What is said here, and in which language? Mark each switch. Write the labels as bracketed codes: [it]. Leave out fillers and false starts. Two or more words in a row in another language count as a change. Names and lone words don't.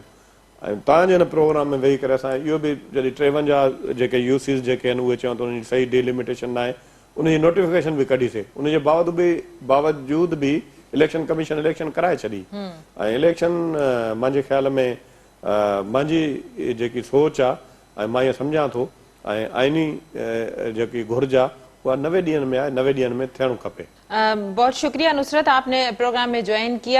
[sd] ऐं तव्हांजे हिन प्रोग्राम में वेही करे असां इहो बि जॾहिं 53 जेके यूसीस जेके आहिनि उहे चवनि त उनजी सही डिलिमिटेशन न आहे, उनजी नोटिफिकेशन बि कढीसीं, उनजे बावजूद बि इलेक्शन कमीशन इलेक्शन कराए छॾी। ऐं इलेक्शन मुंहिंजे ख़्याल में मुंहिंजी जेकी सोच आहे ऐं मां इहो सम्झां थो, ऐं आइनी जेकी घुर्ज आहे उहा 90 ॾींहंनि में आहे, 90 ॾींहंनि में थियणु खपे। [ur] بہت شکریہ نصرت، آپ نے پروگرام میں جوائن کیا.